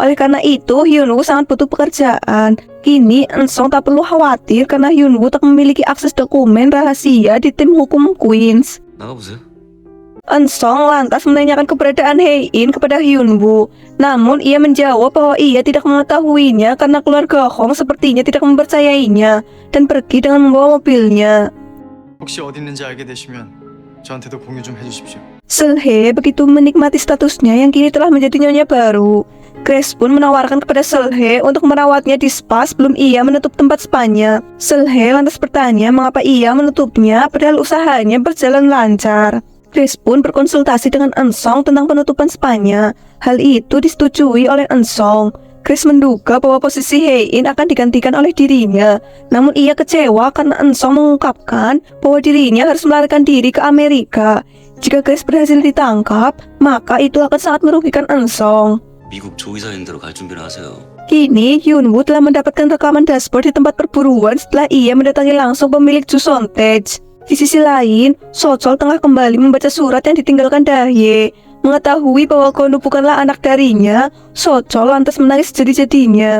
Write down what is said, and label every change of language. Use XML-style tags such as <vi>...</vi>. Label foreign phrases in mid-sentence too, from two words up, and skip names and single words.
<id>Oleh karena itu, Hyunwoo sangat butuh pekerjaan. Kini, Eun-sung tak perlu khawatir karena Hyunwoo tak memiliki akses dokumen rahasia di tim hukum Queens.</id> <ko>나가보세요.</ko> <id>Eun-sung lantas menanyakan keberadaan Hein kepada Hyunwoo. Namun ia menjawab bahwa ia tidak mengetahuinya karena keluarga Hong sepertinya tidak mempercayainya dan pergi dengan membawa mobilnya.</id> <ko>혹시 어디 있는지 알게 되시면 저한테도 공유 좀 해주십시오.</ko> <id>Seulhae begitu menikmati statusnya yang kini telah menjadi nyonya baru. Grace pun menawarkan kepada Seulhae untuk merawatnya di spa sebelum ia menutup tempat spanya. Seulhae lantas bertanya mengapa ia menutupnya padahal usahanya berjalan lancar. Grace pun berkonsultasi dengan Eun-sung tentang penutupan spanya. Hal itu disetujui oleh Eun-sung. Grace menduga bahwa posisi Hein akan digantikan oleh dirinya. Namun ia kecewa karena Eun-sung mengungkapkan bahwa dirinya harus melarikan diri ke Amerika. Jika Grace berhasil ditangkap, maka itu akan sangat merugikan Eun-sung.</id> <ko>미국 조이사님대로 갈 준비를 하세요.</ko> <id>Kini, Hyunwoo telah mendapatkan rekaman dashboard di tempat perburuan setelah ia mendatangi langsung pemilik Jusontage. Di sisi lain, Sochol tengah kembali membaca surat yang ditinggalkan Dahye. Mengetahui bahwa Gondu bukanlah anak darinya, Sochol lantas menangis jadi-jadinya.</id>